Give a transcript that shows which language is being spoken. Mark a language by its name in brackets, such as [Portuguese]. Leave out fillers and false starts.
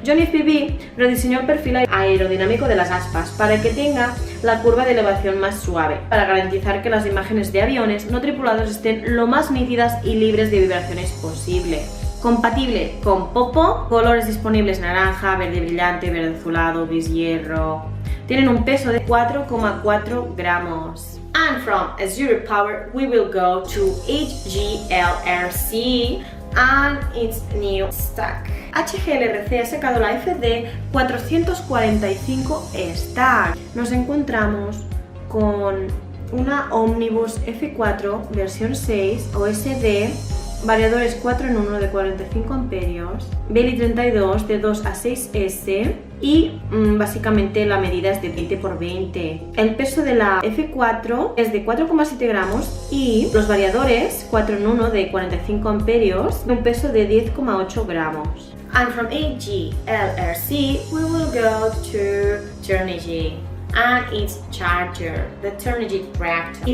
[Spanish] Johnny FPV rediseñó el perfil aerodinámico de las aspas para que tenga la curva de elevación más suave, para garantizar que las imágenes de aviones no tripulados estén lo más nítidas y libres de vibraciones posible. Compatible con Popo, colores disponibles naranja, verde brillante, verde azulado, gris hierro. Tienen un peso de 4,4 gramos. [English] And from Azure Power we will go to HGLRC and its new stack. [Spanish] HGLRC ha sacado la FD 445 stack. Nos encontramos con una Omnibus F4 versión 6 OSD, variadores 4 en 1 de 45 amperios, Belly 32 de 2 a 6S y básicamente la medida es de 20 x 20. El peso de la F4 es de 4,7 gramos y los variadores 4 en 1 de 45 amperios, un peso de 10,8 gramos. [English] And from AG LRC we will go to Turnigy and its charger, the Turnigy Reactor.